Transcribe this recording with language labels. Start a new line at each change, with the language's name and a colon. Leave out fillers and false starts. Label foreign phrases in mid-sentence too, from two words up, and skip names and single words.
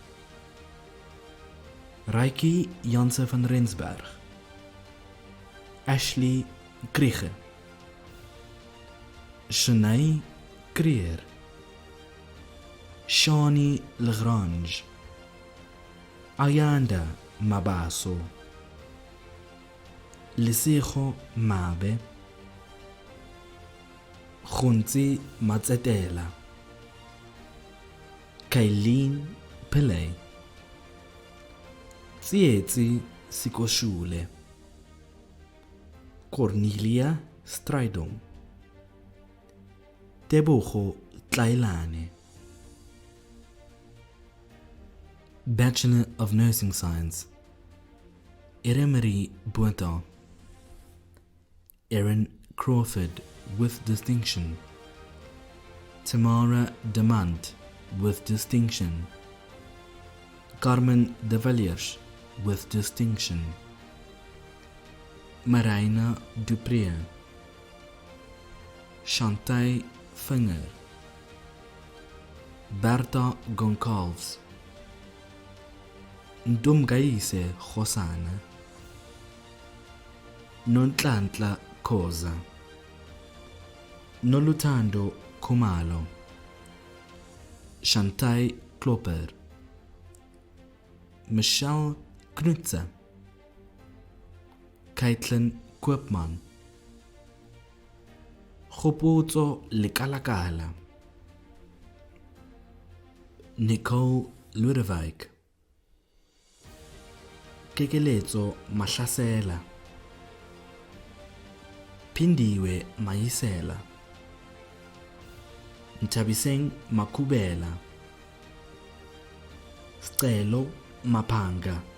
English: Reiki Janse van Rensberg, Ashley Krieger, Shanae Creer, Shani Lagrange, Ayanda Mabaso, Lisejo Mabe, Khunzi Matsetela, Kailin Pillay, Tsietsi Sikoshule, Cornelia Stridom, Tebogo Tlailane. Bachelor of Nursing Science, Eremery Bueta, Erin Crawford with distinction, Tamara Demant with distinction, Carmen de Valliers with distinction, Marina Dupré, Chantal Finger, Berta Goncalves, Ndumgaise Khosana, Nontlantla Khoza, Noluthando Khumalo, Chantal Klopper, Michelle Knutze, Caitlin Koopman, Khopotso Lekalakala, Nicole Ludwig, Kekeletso Mahlasela, Pindiwe Maisela, Ntabiseng Makubela, Stelo Mapanga,